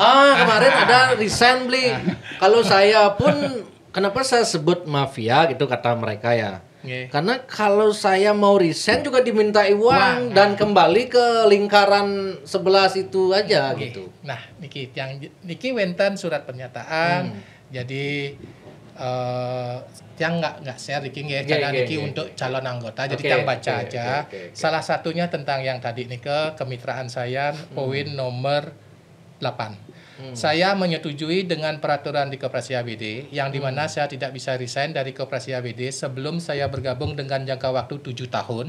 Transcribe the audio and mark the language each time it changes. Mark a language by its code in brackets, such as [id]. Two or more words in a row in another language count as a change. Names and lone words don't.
[id] Kemarin ada resign beli. Kalau saya pun kenapa saya sebut mafia gitu kata mereka ya? Karena kalau saya mau resign juga dimintai uang dan kembali ke lingkaran 11 itu aja gitu. Nah, [ban] niki wenten [id] surat pernyataan. Jadi yang nggak share [ban] Niki nggih, [id] karena Niki untuk calon anggota, jadi yang baca aja. Salah satunya tentang yang tadi Nike, kemitraan saya, poin nomor 8. Saya menyetujui dengan peraturan di Koperasi ABD, yang dimana saya tidak bisa resign dari Koperasi ABD sebelum saya bergabung dengan jangka waktu 7 tahun.